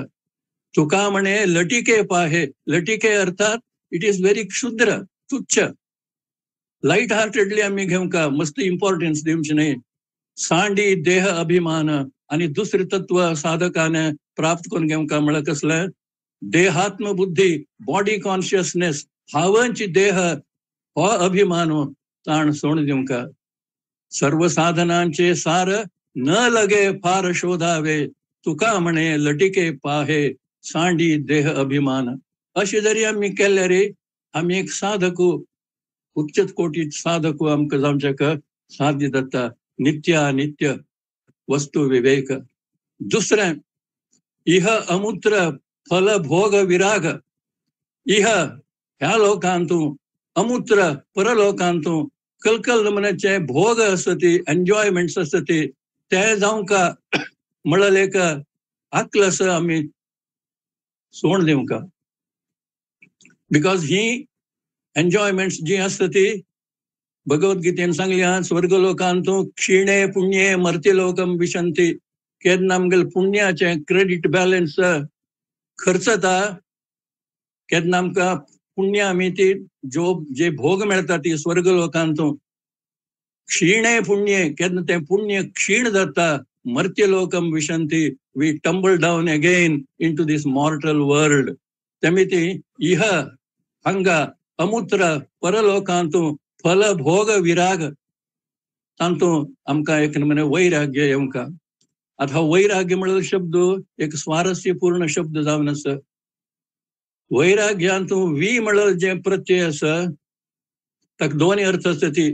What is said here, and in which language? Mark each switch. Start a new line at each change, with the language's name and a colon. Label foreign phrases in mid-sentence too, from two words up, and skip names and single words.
Marathi: तुका म्हणे लटिके पाहे.
Konkani: लटिके अर्थात
English: it is very
Konkani: क्षुद्र तुच्छ
English: light heartedly
Konkani: आम्ही घेवंका. मस्त इम्पॉर्टन्स दिवचे न्ही.
Marathi: सांडी देह अभिमान
Konkani: आणि दुसरे तत्व साधकाने प्राप्त करून घेवंका म्हळ्यार कसलें देहात्म बुद्धी
English: body consciousness
Konkani: हावंची देह हो अभिमान ताण सोड दिवंका.
Marathi: सर्व साधनांचे सार न लगे फार शोधावे तुका म्हणे लटिके पाहे सांडी देह अभिमान.
Konkani: अशें जरी आमी केल्यार आमी एक साधक उच्च कोटी साधक आमकां जावचेक साध्य जाता. नित्यानित्य वस्तू विवेक. दुसरें इह अमूत्र फल भोग विराग. इह ह्या लोकांतूं अमूत्र परलोकांतूं कलकल नमुन्याचे भोग आसता ती एन्जॉयमेंट्स आसता ते जावंका म्हळ्यार एक आकल आसा आमी सोड दिवंका. बिकॉज ही एन्जॉयमेंट्स जी असता ती भगवद्गीतेन सांगल्या स्वर्ग लोकांतू
Sanskrit: क्षीणे पुण्ये मर्त्य लोकम विशंती.
Konkani: केन्ना आमगेल पुण्याचे
English: credit balance
Konkani: खर्च जाता, केन्ना आमकां पुण्य आमी ती जे भोग मेळटा ती स्वर्ग लोकांतू
Sanskrit: क्षीणे पुण्ये,
Konkani: केन्ना ते पुण्य क्षीण जाता.
Sanskrit: मर्त्य लोकम विशंती,
English: we tumble down again into this mortal world.
Konkani: तेमिती इह हंगा अमुत्र परलोकांतू फल भोग विराग तांतू आमकां एक नमुने वैराग्य येवंका. आता वैराग्य म्हणल्यार शब्द एक स्वारस्यपूर्ण शब्द जावन आसा. वैराग्यांतू वी म्हणल्यार जे प्रत्यय आसा ताका दोन अर्थ आसा ती.